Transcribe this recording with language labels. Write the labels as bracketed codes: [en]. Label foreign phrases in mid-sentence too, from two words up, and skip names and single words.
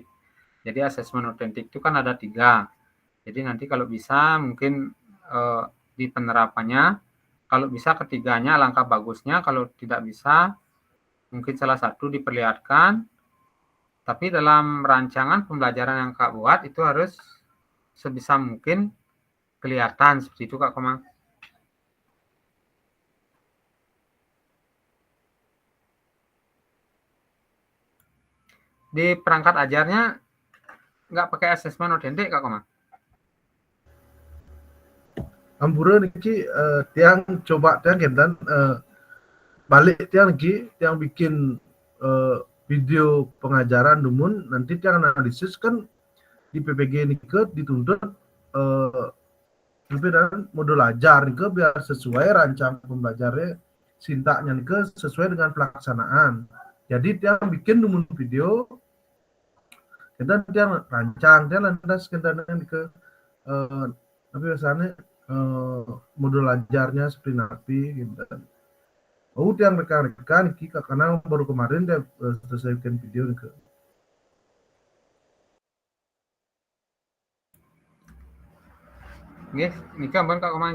[id] Jadi asesmen otentik itu kan ada 3. Jadi nanti kalau bisa mungkin di penerapannya, kalau bisa ketiganya alangkah bagusnya, kalau tidak bisa mungkin salah satu diperlihatkan, tapi dalam rancangan pembelajaran yang Kak buat itu harus sebisa mungkin kelihatan seperti itu Kak Komang. Di perangkat ajarnya nggak pakai asesmen otentik Kak Komang? [ban] Ampura niki tiang [id] coba [ban] tiang kentan balik tiang niki tiang [id] bikin video pengajaran dumun nanti tiang analisis kan di PPG niki dituntut dan modul ajar niki biar sesuai rancang pembelajarnya sintaknya niki sesuai dengan pelaksanaan. Jadi tiang bikin dumun video [ban] kentan tiang [id] rancang [ban] tiang lantas kentan niki [id] tapi biasanya modul ajarnya seperti napi gitu. Yang rekan-rekan kita karena baru kemarin dia selesaikan video ke. Yes, ini kan Kak Komang.